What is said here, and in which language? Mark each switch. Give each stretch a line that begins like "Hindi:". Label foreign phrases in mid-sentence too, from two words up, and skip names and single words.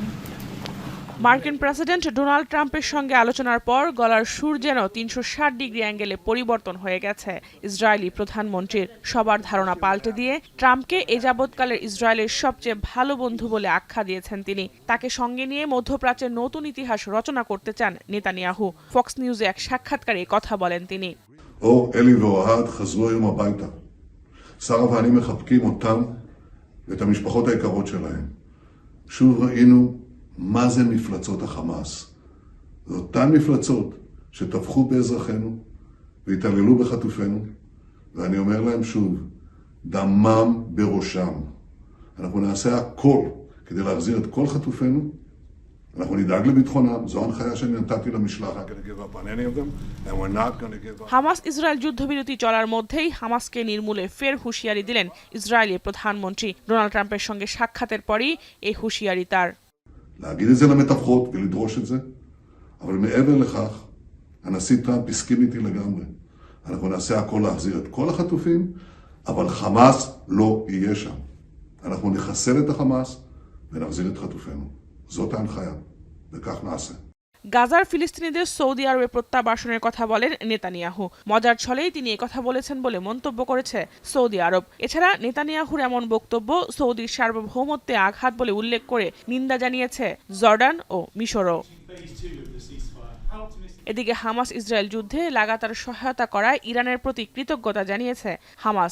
Bangla: মার্কিন প্রেসিডেন্ট ডোনাল্ড ট্রাম্পের সঙ্গে আলোচনার পর গলার সুর যেন ৩৬০
English: degree angle
Bangla: পরিবর্তন হয়ে গেছে ইসরায়েলি প্রধানমন্ত্রীর। সবার ধারণা পাল্টে দিয়ে ট্রাম্পকে এ যাবৎকালের ইসরায়েলের সবচেয়ে ভালো বন্ধু বলে আখ্যা দিয়েছেন তিনি। তাকে সঙ্গে নিয়ে মধ্যপ্রাচ্যের নতুন ইতিহাস রচনা করতে চান নেতানিয়াহু। ফক্স নিউজে এক সাক্ষাৎকারে কথা বলেন তিনি।
Hebrew: אור, אלי ואוהד חזרו היום הביתה. שרה ואני מחבקים אותם ואת המשפחות היקרות שלהם. שוב ראינו מה זה מפלצות החמאס. זה אותן מפלצות שטבחו באזרחינו והתעללו בחטופינו, ואני אומר להם שוב, דמם בראשם. אנחנו נעשה הכל כדי להחזיר את כל חטופינו, אנחנו נדאג לביטחונם, זו ההנחיה שאני נתתי למשלחת.
Bangla: হামাস ইসরায়েল যুদ্ধবিরতি চলার মধ্যেই হামাসকে নির্মূলে ফের হুঁশিয়ারি দিলেন ইসরায়েলি প্রধানমন্ত্রী। ডোনাল্ড ট্রাম্পের সঙ্গে সাক্ষাতের পরই এই হুঁশিয়ারি তার।
Hebrew: להגיד את זה למתווכות ולדרוש את זה, אבל מעבר לכך, הנשיא טראמפ הסכים איתי לגמרי. אנחנו נעשה הכל להחזיר את כל החטופים, אבל חמאס לא יהיה שם. אנחנו נחסל את החמאס ונחזיר את חטופינו. זאת ההנחיה, וכך נעשה.
Bangla: গাজার ফিলিস্তিনিদের সৌদি আরবে প্রত্যাবাসনের কথা বলেন নেতানিয়াহু। মজার ছলেই তিনি একথা বলেছেন বলে মন্তব্য করেছে সৌদি আরব। এছাড়া নেতানিয়াহুর এমন বক্তব্য সৌদির সার্বভৌমত্বে আঘাত বলে উল্লেখ করে নিন্দা জানিয়েছে জর্ডান ও মিশরও। এদিকে হামাস ইসরায়েল যুদ্ধে লাগাতার সহায়তা করায় ইরানের প্রতি কৃতজ্ঞতা জানিয়েছে হামাস।